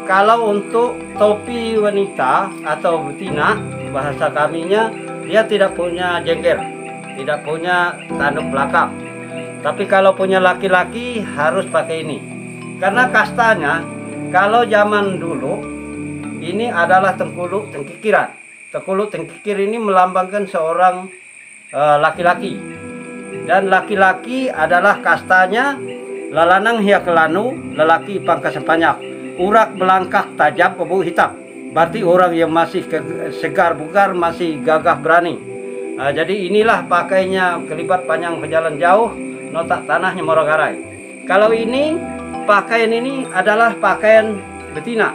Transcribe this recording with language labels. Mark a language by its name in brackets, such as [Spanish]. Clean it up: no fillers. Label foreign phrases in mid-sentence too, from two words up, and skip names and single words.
[Indonesian] Kalau untuk topi wanita atau betina, bahasa kaminya, dia tidak punya jengger, tidak punya tanduk belakang. Tapi kalau punya laki-laki harus pakai ini. Karena kastanya, kalau zaman dulu ini adalah tengkuluk tengkikiran. Tengkuluk tengkikir ini melambangkan seorang laki-laki. Dan laki-laki adalah kastanya lalanang hiak kelanu, lelaki pangkas sempanyak, urak melangkah tajam, kebu hitam. Berarti orang yang masih segar bugar, masih gagah berani. Jadi inilah pakainya kelibat panjang pejalan jauh, notak tanahnya Morogarai. Kalau ini pakaian ini adalah pakaian betina.